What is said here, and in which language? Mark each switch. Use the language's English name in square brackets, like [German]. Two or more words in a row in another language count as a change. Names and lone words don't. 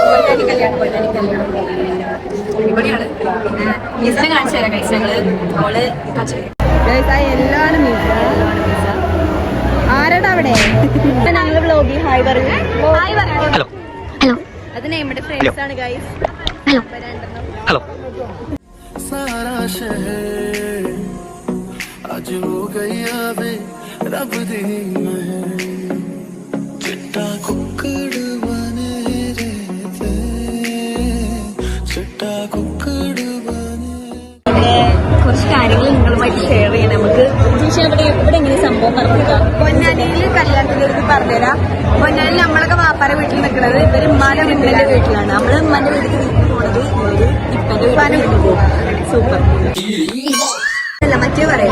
[Malayalam] അടിപൊളിയാണ്. മിസ്സിനെ കാണിച്ചു തരാം ഗൈസ്. ഞങ്ങള് അവള് എല്ലാരും ആരാടാ അവിടെ? ഞങ്ങള് ബ്ലോഗിൽ ഹായ് പറഞ്ഞു. ഹായ് പറയാം. ഹലോ അത് നമ്മുടെ ഫ്രണ്ട്സ് ആണ് ഗൈസ്. ഹലോ [Punjabi] ਸਾਰਾ ਸ਼ਹਿਰ ਅੱਜ ਹੋ ਗਿਆ ਵੇ ਰੱਬ ਦੀ ਮਿਹਰ ਚਿੱਟਾ ਕੁੱਕੜ ਬਣੇ ਰਹਿੰਦੇ ਚਿੱਟਾ ਕੁੱਕੜ ਬਣੇ. [Malayalam] കുറച്ച് കാര്യങ്ങൾ നിങ്ങളുമായിട്ട് ഷെയർ ചെയ്യണം. നമുക്ക് ഇവിടെ എങ്ങനെ സംഭവം പറഞ്ഞിട്ടാ. പൊന്നാനിയിൽ കല്യാണത്തിലേക്ക് പറഞ്ഞുതരാം. പൊന്നാനിയിൽ നമ്മളൊക്കെ വാപ്പാരെ വീട്ടിൽ നിൽക്കുന്നത് ഇവര് ഉമ്മാന്റെ വീട്ടിലെ വീട്ടിലാണ്. നമ്മള് ഉമ്മാന്റെ വീട്ടിൽ പോണത് ഇപ്പന്റെ വീട്ടിൽ പോകും. സൂപ്പർ അല്ല, മറ്റേ പറയാം.